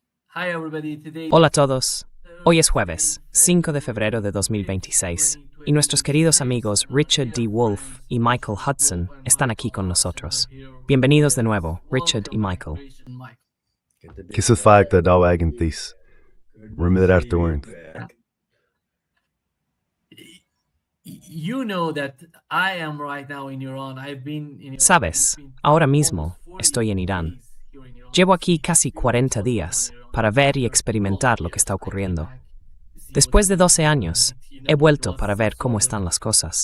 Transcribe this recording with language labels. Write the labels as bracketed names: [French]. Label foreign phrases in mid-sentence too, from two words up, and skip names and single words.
[Spanish] Hola a todos. Hoy es jueves, 5 de febrero de 2026, y nuestros queridos amigos Richard D. Wolff y Michael Hudson están aquí con nosotros. Bienvenidos de nuevo, Richard y Michael. Kissa fakta da agentis. Remedar turn. Sabes, ahora mismo estoy en Irán. Llevo aquí casi 40 días para ver y experimentar lo que está ocurriendo. Después de 12 años, he vuelto para ver cómo están las cosas.